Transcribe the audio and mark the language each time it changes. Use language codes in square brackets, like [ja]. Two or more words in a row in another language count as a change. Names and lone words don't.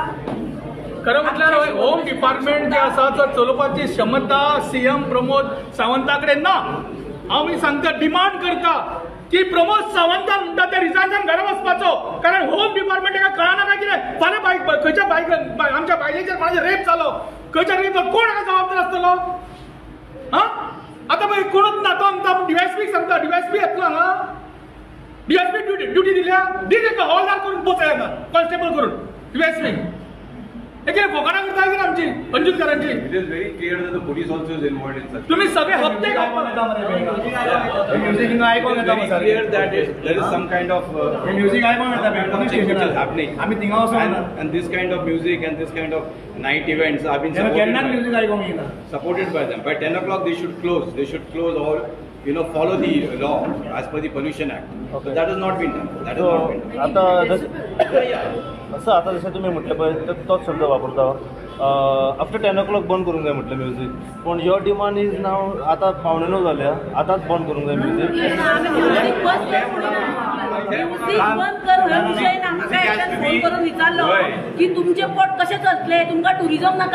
[kok] खरं म्हटल्यार [en] home department [kok] जे आसा तो चलोवपाची क्षमता CM प्रमोद सावंता कडेन ना हांव सांगता डिमांड करता की प्रमोद सावंतान म्हणटा ते रिजायन घरा वचपाचो कारण [en] home department [kok] ताका कळना काय कितें फाल्यां खंयच्या आमच्या बायलेचेर कोणाचेर रेप जालो खंयच्या रेप जालो कोण हाका जबाबदार आसतलो आतां पळय कोणूच ना तो आमकां DYSPक सांगता DYSP येतलो हांगा DYSP ड्युटी दिल्या दी ताका हॉलदार करून पोचय हांगा कॉन्स्टेबल करून DYSP एक फोकाणा करता की आमची अंजुनकरांची. [en] It is very clear that the police also is involved in such. [mr] तुम्ही सगळे हप्ते [kok] म्युझिक हिंगा आयकोंक येता [en] Very clear that there is some kind of [kok] म्युझिक आयकोंक येता [en] which is happening. [kok] आम्ही थिंगा वचून [en] And this kind of music and this kind of night events have been [kok] केन्ना [en] supported [kok] म्युझिक आयकोंक येना. [en] by them. By 10 o'clock they should close. They should close all, follow the law as per the Pollution Act. Okay. That has not been done. That has So, not been done. [kok] आता [mr] जसं तुम्ही म्हटलं [kok] पळय तोच शब्द वापरता [en] after 10 o'clock [kok] बंद करूंक जाय म्हटलं म्युझिक. पण [en] your demand is now [kok] आता 9:15 जाल्या आताच बंद करूंक जाय म्युझिक. म्युझिक बंद कर हो विषय ना. म्हाका एकट्यान फोन करून विचारलो की तुमचे पोट कशे चलतले, तुमकां टुरिझम नाका.